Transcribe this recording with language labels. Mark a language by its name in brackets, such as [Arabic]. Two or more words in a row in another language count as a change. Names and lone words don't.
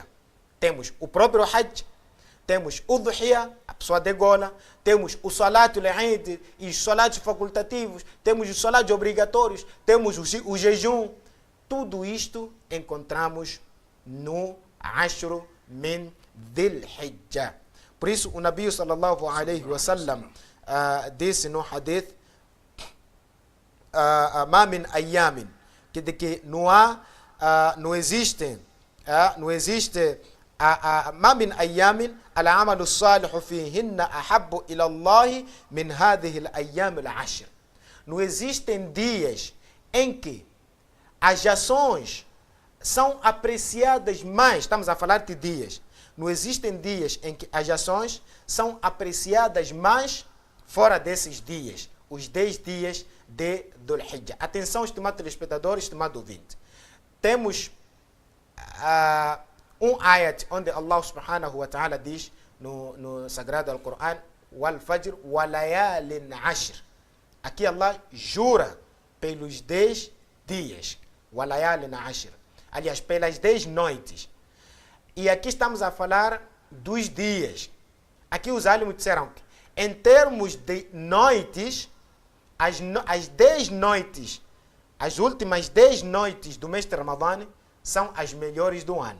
[Portuguese] Temos o próprio Hajj, temos o Udhiyah, a pessoa degola, temos o Salat al-Eid e os Salats facultativos, temos os Salats obrigatórios, temos o jejum. Tudo isto encontramos no [Arabic] عشر من ذي الحجة. [Portuguese] Por isso, o Nabi [Arabic] صلى الله عليه وسلم [Portuguese] disse no hadith, [Arabic] ما من أيام, [Portuguese] que não existe [Arabic] ما من أيام العمل الصالح فيهن أحب إلى الله من هذه الأيام العشر. [Portuguese] Não existem dias em que as ações são apreciadas mais. Estamos a falar de dias. Não existem dias em que as ações são apreciadas mais fora desses dias, os 10 dias de Dhul-Hijjah. Atenção, estimado telespectador, estimado ouvinte. Temos ayat onde Allah [Arabic] سبحانه وتعالى [Portuguese] diz no Sagrado Al-Quran, [Arabic] والفجر وليال عشر. [Portuguese] Aqui Allah jura pelos 10 dias, [Arabic] وليال عشر. [Portuguese] Aliás, pelas 10 noites. E aqui estamos a falar dos dias. Aqui os álamos disseram que, em termos de noites, as 10 noites, as últimas 10 noites do mês de Ramadã são as melhores do ano.